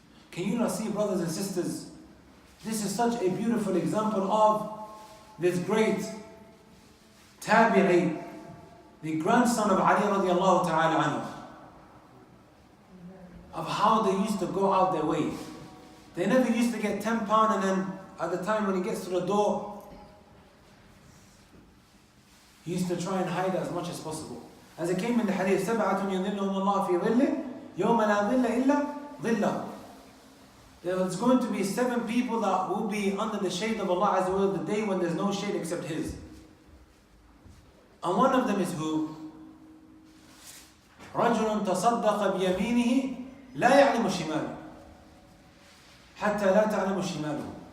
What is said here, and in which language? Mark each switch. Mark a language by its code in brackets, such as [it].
[en] Can you not see, brothers and sisters, this is such a beautiful example of this great Tabi'i, the grandson of Ali radiallahu ta'ala anhu, of how they used to go out their way. They never used to get £10 and then at the time when he gets to the door, he used to try and hide as much as possible. As it came in the hadith, [ar] سَبْعَةٌ يُظِلُّهُمُ اللَّهُ فِي ظِلِّهِ يَوْمَ لَا ظِلَّ إِلَّا ظِلَّهُ. [en] There's going to be 7 people that will be under the shade of Allah Azza wa Jalla, the day when there's no shade except His. And one of them is who? [ar] رَجُلٌ تَصَدَّقَ بِيَمِينِهِ لَا يَعْلَمُ شِمَالُهُ حَتَّى لَا تَعْلَمُ شِمَالُهُ.